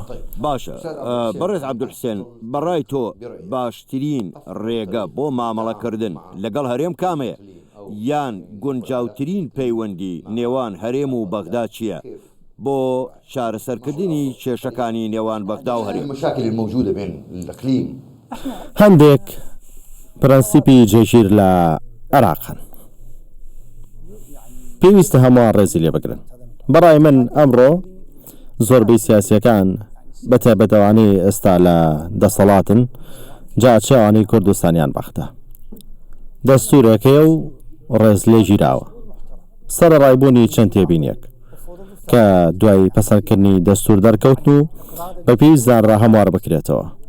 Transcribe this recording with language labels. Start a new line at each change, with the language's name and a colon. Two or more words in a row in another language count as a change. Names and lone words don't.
Central Kurdish: باشە بەڕێز عەبدولحوسێن بەڕای تۆ باشترین ڕێگە بۆ مامەڵەکردن لەگەڵ هەرێم کامەیە یان گونجاوترین پەیوەندی نێوان هەرێم و بەغدا چییە بۆ چارەسەرکردنی کێشەکانی نێوان بەغدا و هەرێم؟
Arabic: المشاكل الموجودة بين الإقليم
Central Kurdish: هەندێک پرەنسیپی جێگیر لە عێراقن، پێویستە هەمووان ڕێزی لێ بگرن. بەڕای من ئەمڕۆ زۆربەی سیاسیەکان بەتایبەتەوانەی ئێستا لە دەسەڵاتن جاچێوانی کوردستانیان بەختە دەستورەکەی و ڕێز لێ ژیراوە سەرڕایبوونی چەند تێبینیەک کە دوای پەسەندکردنی دەستور دەرکەوتن و بە پێویست زانرا هەموار بکرێتەوە.